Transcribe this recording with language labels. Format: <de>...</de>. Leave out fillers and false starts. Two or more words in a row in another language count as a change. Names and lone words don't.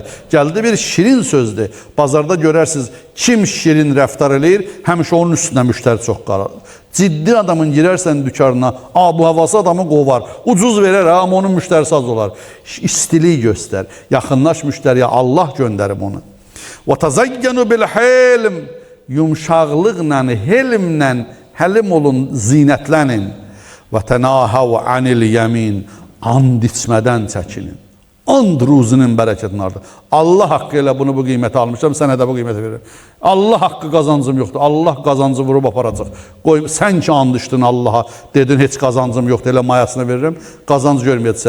<az>Gəldi bir şirin sözdür. Bazarda görərsiniz, kim şirin rəftar eləyir, həmişə onun üstünə müştəri çox qarar. Ciddi adamın girərsən dükarına, bu havası adamı qovar. Ucuz verər, amma onun müştərisi az olar. İstilik göstər. Yaxınlaş müştəriyə, Allah göndərib onu.</az> <ar>وَتَزَيَّنُوا بِالْحِلْمِ,</ar> <az>yumşaqlıqla, helmlə, həlim olun, zinətlənin.</az> <ar>وَتَنَاهَوْا عَنِ الْيَمِينَ,</ar> <az>and içmədən çəkinin. And ruzunun bərəkətini artır. Allah haqqı ilə bunu bu qiyməti almışam, sənə də bu qiyməti verir. Allah haqqı qazancım yoxdur. Allah qazancı vurub aparacaq. Qoy, sən ki and içdin Allaha, dedin heç qazancım yoxdur, elə mayasını verirəm, qazanc görməyəcəksən.</az>